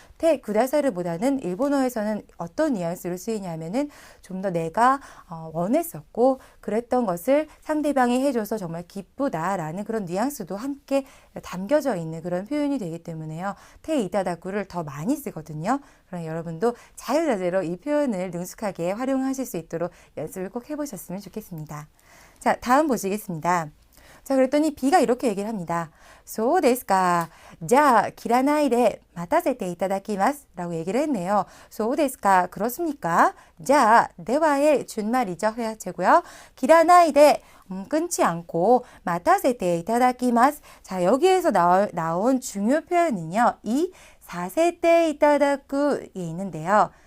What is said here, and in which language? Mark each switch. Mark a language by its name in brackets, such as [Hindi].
[Korean] 테 쿠다사이르보다는 일본어에서는 어떤 뉘앙스로 쓰이냐면은 좀 더 내가 원했었고 그랬던 것을 상대방이 해줘서 정말 기쁘다라는 그런 뉘앙스도 함께 담겨져 있는 그런 표현이 되기 때문에요. 테 이타다쿠를 더 많이 쓰거든요. 그럼 여러분도 자유자재로 이 표현을 능숙하게 활용하실 수 있도록 연습을 꼭 해보셨으면 좋겠습니다. 자, 다음 보시겠습니다. 자, 그랬더니 B가 이렇게 얘기를 합니다. [Japanese] そうですか. じゃあ切らないで待たせていただきます. [Korean] 라고 얘기를 했네요. [Japanese] そうですか. [Korean] 그렇습니까? [Japanese] じゃあ, [Korean] 대화의 준말이죠. 회화체고요. [Japanese] 切らないで [Korean] 끊지 않고 마타세테 이타다키마스. 자, 여기에서 나온 중요 표현은요. 이 사세테 이타다쿠에 있는데요.